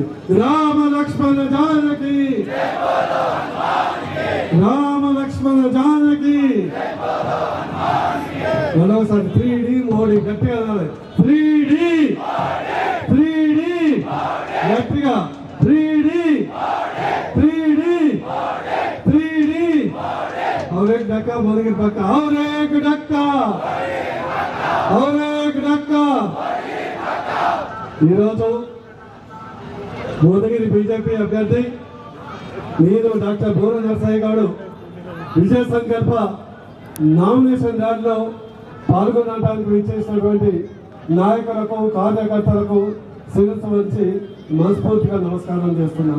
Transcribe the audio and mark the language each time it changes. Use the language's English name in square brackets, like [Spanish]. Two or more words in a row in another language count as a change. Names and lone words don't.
[Telugu] రామ లక్ష్మణ జానకి, రామ లక్ష్మణ జానకి. మరోసారి 3D మోడీ గట్టిగా అనాలి. 3D గట్టిగా 3D. [Hindi] और एक डक्का भुवनगिरी पक्का, और एक डक्का, और एक डक्का. [Telugu] ఈరోజు భువనగిరి బీజేపీ అభ్యర్థి నేను డాక్టర్ బోరా నరసయ్య గౌడ్ విజయ సంకల్ప నామినేషన్ ర్యాలీలో పాల్గొనడానికి విచ్చేసినటువంటి నాయకులకు, కార్యకర్తలకు శిరస్సు వంచి మనస్ఫూర్తిగా నమస్కారం చేస్తున్నాను.